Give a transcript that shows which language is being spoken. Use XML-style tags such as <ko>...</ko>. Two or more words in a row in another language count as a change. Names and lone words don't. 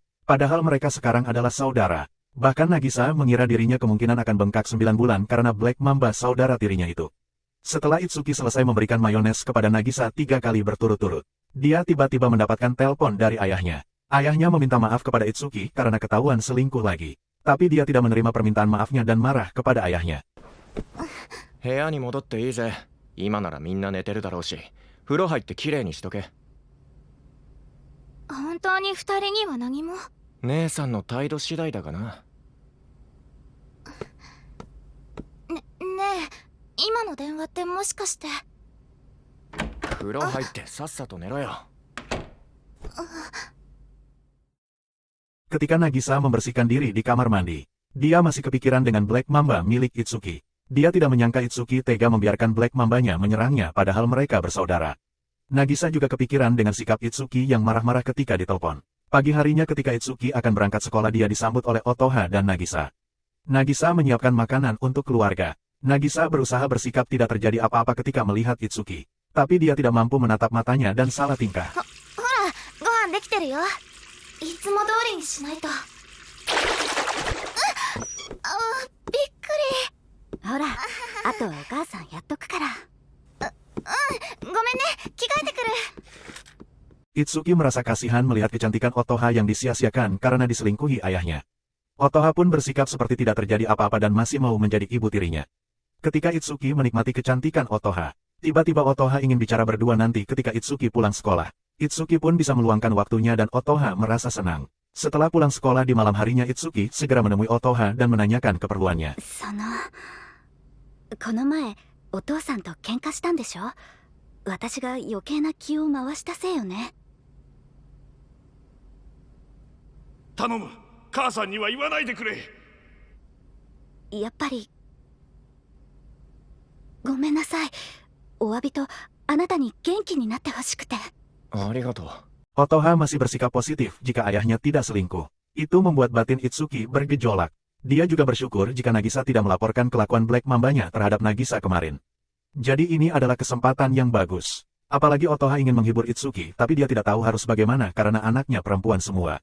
<id>Padahal mereka sekarang adalah saudara. Bahkan Nagisa mengira dirinya kemungkinan akan bengkak 9 bulan karena Black Mamba saudara tirinya itu. Setelah Itsuki selesai memberikan mayones kepada Nagisa 3 kali berturut-turut, dia tiba-tiba mendapatkan telepon dari ayahnya. Ayahnya meminta maaf kepada Itsuki karena ketahuan selingkuh lagi. Tapi dia tidak menerima permintaan maafnya dan marah kepada ayahnya.</id> <ja>部屋に戻っていいぜ。今ならみんな寝てるだろうし、風呂入ってきれいにしとけ。本当に二人には何も。姉さんの態度次第だがな。ねえ、今の電話ってもしかして。風呂入ってさっさと寝ろよ。</ja> <id>Ketika Nagisa membersihkan diri di kamar mandi, dia masih kepikiran dengan Black Mamba milik Itsuki. Dia tidak menyangka Itsuki tega membiarkan Black Mambanya menyerangnya padahal mereka bersaudara. Nagisa juga kepikiran dengan sikap Itsuki yang marah-marah ketika ditelepon. Pagi harinya ketika Itsuki akan berangkat sekolah dia disambut oleh Otoha dan Nagisa. Nagisa menyiapkan makanan untuk keluarga. Nagisa berusaha bersikap tidak terjadi apa-apa ketika melihat Itsuki. Tapi dia tidak mampu menatap matanya dan salah tingkah.</id> <ja>ほら、ご飯できてるよ。いつも通りにしないと。びっくり。ほら、あとはお母さんやっとくから。ごめんね、着替えてくる。</ja> <id>Itsuki merasa kasihan melihat kecantikan Otoha yang disia-siakan karena diselingkuhi ayahnya. Otoha pun bersikap seperti tidak terjadi apa-apa dan masih mau menjadi ibu tirinya. Ketika Itsuki menikmati kecantikan Otoha, tiba-tiba Otoha ingin bicara berdua nanti ketika Itsuki pulang sekolah. Itsuki pun bisa meluangkan waktunya dan Otoha merasa senang. Setelah pulang sekolah di malam harinya Itsuki segera menemui Otoha dan menanyakan keperluannya.</id> <ja>この前、お父さんと喧嘩したんでしょ？私が余計な気を回したせいよね。頼む、母さんには言わないでくれ。やっぱりごめんなさい。お詫びとあなたに元気になってほしくて。ありがとう。</ja> <id>Otoha masih bersikap positif jika ayahnya tidak selingkuh. Itu membuat batin Itsuki bergejolak. Dia juga bersyukur jika Nagisa tidak melaporkan kelakuan Black Mambanya terhadap Nagisa kemarin. Jadi ini adalah kesempatan yang bagus. Apalagi Otoha ingin menghibur Itsuki, tapi dia tidak tahu harus bagaimana karena anaknya perempuan semua.</id>